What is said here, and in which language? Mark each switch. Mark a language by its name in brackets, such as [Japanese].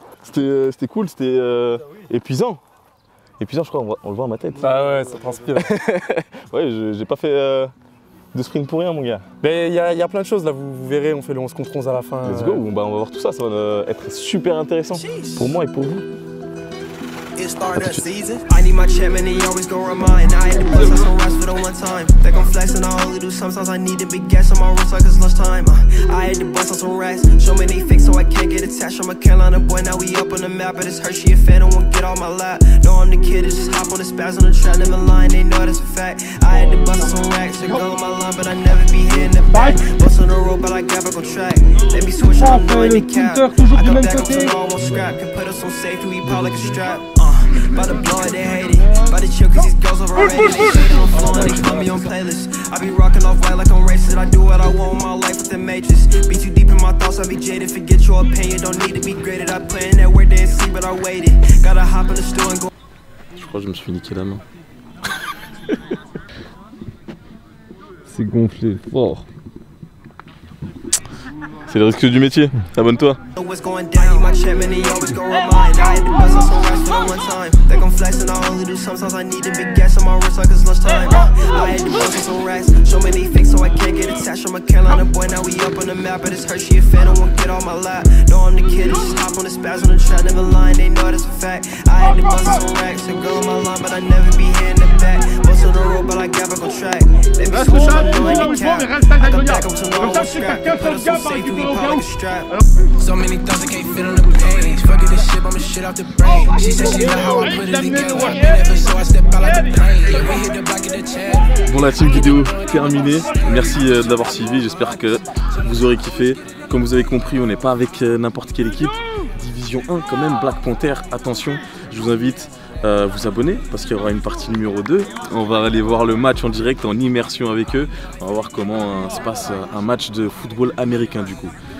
[French] C'était cool, c'était épuisant. Épuisant je crois, on le voit à ma tête. Ah ouais, ça transpire. Ouais, j'ai pas fait de sprint pour rien mon gars. Mais il y a plein de choses là, vous verrez, on fait le 11 contre 11 à la fin. [English] Let's go, [French] bah, on va voir tout ça, ça va être super intéressant pour moi et pour vous. [English] It started season. I need my check, man, they always gon' remind. I had to bust out some racks for the one time. They gon' flex and I only do sometimes. I need a big gas on my wrist like it's lunchtime. I had to bust out some racks. Show me they fake so I can't get attached. I'm a Carolina boy, now we up on the map. But it's her, she a fan, don't want get on my lap. No, I'm the kid, it's just hop on the spaz on the trap, never lying, they know that's a fact. I had to bust out some racks, they go on my line, but I never be here in the back. Bust on the road, but I got back on track. Let me switch on the the cap. I come back up to all, won't scrap. Can put us on safety, we pop like a strap. By the blood, they hate it. By the chill, cause these girls overrated. They say they don't flow and they put me on playlists. I be rocking off white like I'm racist. I do what I want with my life with the matrix. Be too deep in my thoughts, I be jaded. Forget your opinion, don't need to be graded. I play in that weird day and see, but I waited. Gotta hop in the store and go. [French] Je crois que je me suis niqué la main. C'est gonflé fort. C'est le risque du métier, abonne-toi. [English] What's going down? My chairman, he always gon' remind. I had to bust out some racks for the one time. They gon' flex and I only do sometimes. I need a big gas on my wrist like it's lunchtime. I had to bust out some racks. Show me they fake so I can't get attached. I'm a Carolina boy, now we up on the map. But it's her, she a fan, don't want get on my lap. No, I'm the kid, it's just hop on the spaz on the trap, never lying, they know that's a fact. I had to bust out some racks. A girl on my line, but I never be here in the back. Bust on the road, but I got back on track. Let me switch on the cap. I come back up tomorrow, won't scrap. Can put us on safety, we pop like a strap. So many thoughts I can't fit on the page. Fuck it, this shit, I'ma shit off the brain. She said she like how I put it together. Never so I step out like the plane. We hit the back of the chat. [French] Bon, la team vidéo terminée. Merci de l'avoir suivi. J'espère que vous aurez kiffé. Comme vous avez compris, on n'est pas avec n'importe quelle équipe. Division 1 quand même, Black Panther. Attention, je vous invite à vous abonner parce qu'il y aura une partie numéro 2. On va aller voir le match en direct, en immersion avec eux. On va voir comment se passe un match de football américain du coup.